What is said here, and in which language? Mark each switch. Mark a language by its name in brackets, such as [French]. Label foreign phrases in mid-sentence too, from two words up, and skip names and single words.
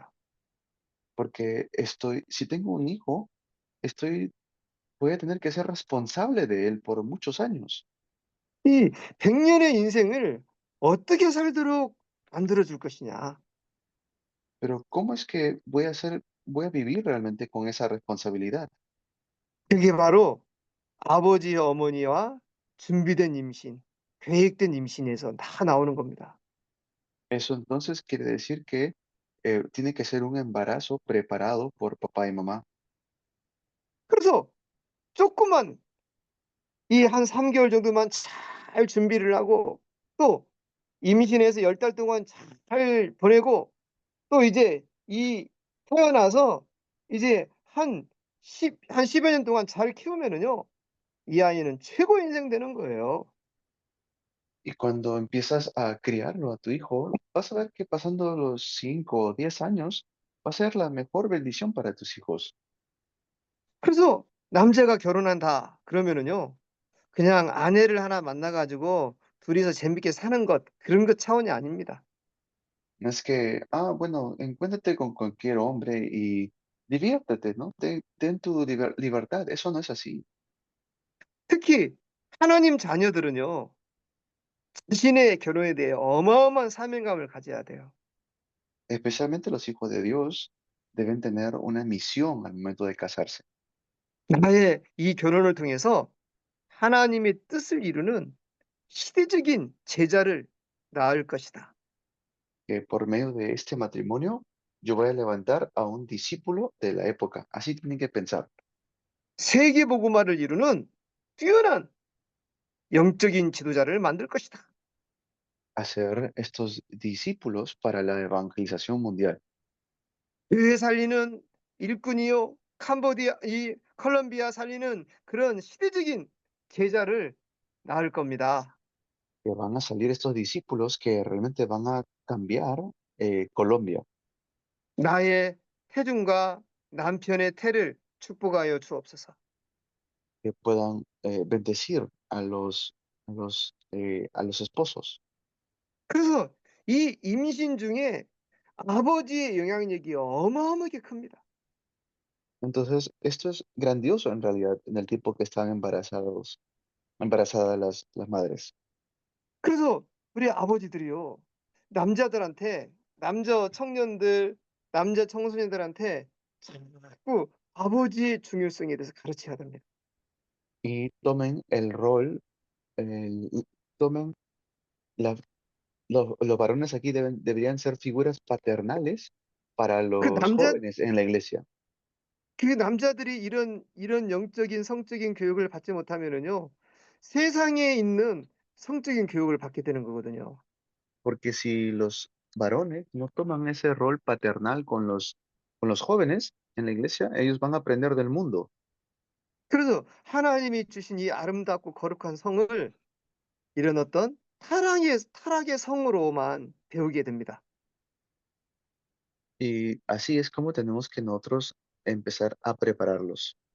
[Spanish] porque si tengo un hijo, voy a tener que ser responsable de él por muchos años. [Korean] 이 100 년의 인생을 어떻게 살도록 만들어 줄 것이냐. [Spanish] Pero ¿cómo es que voy a vivir realmente con esa responsabilidad? [Korean] 그게 바로 아버지 어머니와 준비된 임신, 계획된 임신에서 다 나오는 겁니다. [Spanish] Eso entonces quiere decir que tiene que ser un embarazo preparado por papá y mamá. [Korean] 그래서 조금만 이 한 3 개월 정도만 잘 준비를 하고 또 임신해서 10달 동안 잘 보내고 또 이제 이 태어나서 이제 한 10여 년 동안 잘 키우면은요. 이 아이는 최고의 인생 되는 거예요. [Spanish] Y cuando empiezas a criarlo a tu hijo, vas a ver que pasando los 5 o 10 años va a ser la mejor bendición para tus hijos. [Korean] 그래서 남자가 결혼한다 그러면은요. 그냥 아내를 하나 만나 가지고 둘이서 재밌게 사는 것 그런 것 차원이 아닙니다. [Spanish] No es que, bueno, encuéntrate con cualquier hombre y diviértete, ¿no? Ten tu libertad. Eso no es así. [Korean] 특히 하나님 자녀들은요. 자신의 결혼에 대해 어마어마한 사명감을 가져야 돼요. [Spanish] Especialmente los hijos de Dios deben tener una misión al momento de casarse, [Korean] 나의 이 결혼을 통해서 하나님의 뜻을 이루는 시대적인 제자를 낳을 것이다. [Spanish] que por medio de este matrimonio yo voy a levantar a un discípulo de la época. Así tienen que pensar, [Korean] 세계 복음화를 이루는 뛰어난 영적인 지도자를 만들 것이다. [Spanish] hacer estos discípulos para la evangelización mundial, [Korean] 교회 살리는 일꾼이요. 캄보디아 이 컬럼비아 살리는 그런 시대적인 제자를 낳을 겁니다. [Spanish] que van a salir estos discípulos que realmente van a cambiar Colombia, [Korean] 나의 태중과 남편의 태를 축복하여 주옵소서. [Spanish] que puedan bendecir a los esposos. [Korean] 그래서 이 임신 중에 아버지의 영향력이 어마어마하게 큽니다. [Spanish] Entonces, esto es grandioso en realidad en el tiempo que están embarazadas las madres. [Korean] 그래서 우리 아버지들이요. 남자들한테 남자 청년들, 남자 청소년들한테 자꾸 아버지의 중요성에 대해서 가르쳐야 됩니다. [Spanish] Y tomen el rol, tomen la los varones aquí deberían ser figuras paternales para [Korean] 그 [Spanish] los [Korean] 남자 [Spanish] jóvenes en la iglesia, [Korean] 그 남자들이 이런 영적인 성적인 교육을 받지 못하면은요. 세상에 있는 성적인 교육을 받게 되는 거거든요. [Spanish] porque si los varones no toman ese rol paternal con los jóvenes en la iglesia, ellos van a aprender del mundo. [Korean] 그래서 하나님이 주신 이 아름답고 거룩한 성을 이런 어떤 타락의 성으로만 배우게 됩니다. [Spanish] Y así es como tenemos que nosotros empezar a prepararlos.